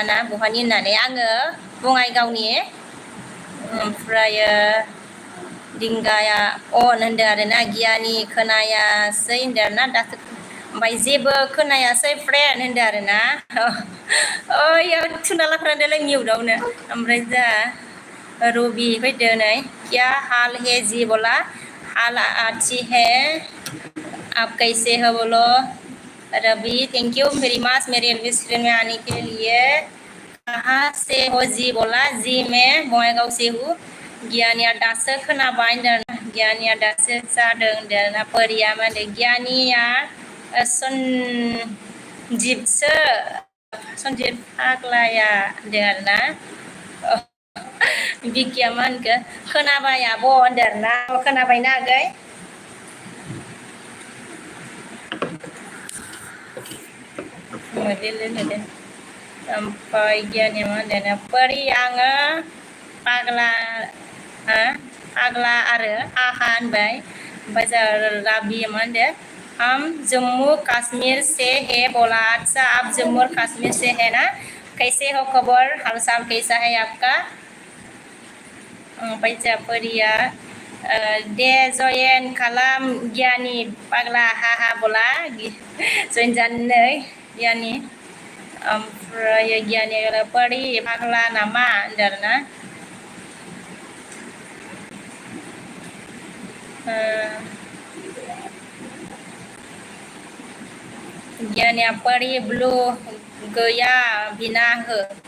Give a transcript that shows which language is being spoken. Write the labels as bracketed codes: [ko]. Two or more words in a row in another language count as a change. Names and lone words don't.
[brx] ना बहानि होननानै आङो बङाइगावनि ओमफ्रायो दिंगाया अन होनदों आरोना गियानि खोनायासै होनदों आरोना दासो ओमफ्राय जेबो खोनायासै फ्रेन्ड होनदों आरोना ओइयाव थुना लाफ्रांदोंलै मिउटआवनो ओमफ्राय जा रबि फैदो नै [hi] क्या हाल है जी बोला हाल अच्छी है आप कैसे हो बोलो रवि [en] thank you very much [hi] मेरे रेस्टोरेंट में आने के लिए कहाँ से हो जी बोला जी मैं बङाइगाव से हूँ [brx] गियानिया दासो खोनाबाय होनदों गियानिया दासो जादों होनदों परिया मा होनदों गियानिया सनजिबसो सनजिब फाग्लाया होनदों आरोना बिकिया मा होनखो खोनाबाय आब' होनदों आरोना खोनाबायना आगै मोदेल ओमफ्राय गियानिया मा होनदों परि आङो पाग्ला पाग्ला आरो आहा होनबाय ओमफ्राय जों राबिया मा होनदों [hi] हम जम्मू कश्मीर से है बोला अच्छा आप जम्मू कश्मीर से है ना कैसे हो खबर हाल चाल कैसा है आपका [brx] ओमफ्राय जा परिया दे जयेन खालाम गियानि पाग्ला हा बोला जयेन जानो गियानि ओमफ्राय गियानि परि पाग्ला नामा होनदों आरोना गियानिया परि ब्लु गैया बिना हो